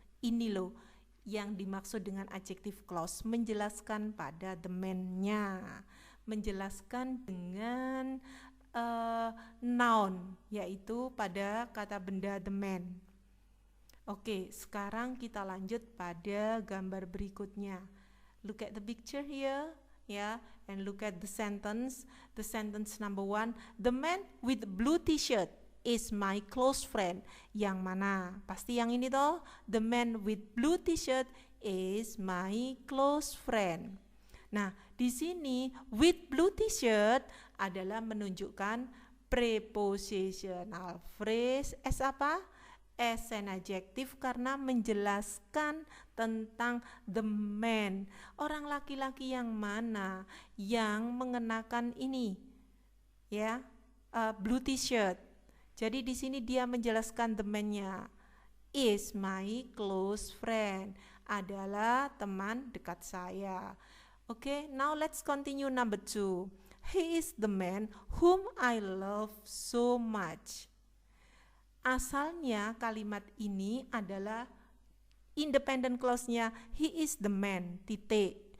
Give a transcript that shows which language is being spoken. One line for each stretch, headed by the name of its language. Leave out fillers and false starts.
Indonesian: Ini loh yang dimaksud dengan adjective clause, menjelaskan pada the man-nya, menjelaskan dengan noun, yaitu pada kata benda the man. Oke, sekarang kita lanjut pada gambar berikutnya.
English: Look at the picture here, ya, and look at the sentence. The sentence number 1, the man with blue t-shirt is my close friend.
Indonesian: Yang mana? Pasti yang ini toh.
English: The man with blue t-shirt is my close friend.
Indonesian: Nah, di sini
English: with blue t-shirt
Indonesian: adalah menunjukkan prepositional phrase as apa?
English: As an adjective
Indonesian: karena menjelaskan tentang
English: the man.
Indonesian: Orang laki-laki yang mana yang mengenakan ini? Ya, blue t-shirt. Jadi di sini dia menjelaskan the man-nya.
English: Is my close friend.
Indonesian: Adalah teman dekat saya.
English: Okay, now let's continue number 2. He is the man whom I love so much.
Indonesian: Asalnya kalimat ini adalah independent clause-nya
English: he is the man,
Indonesian: titik.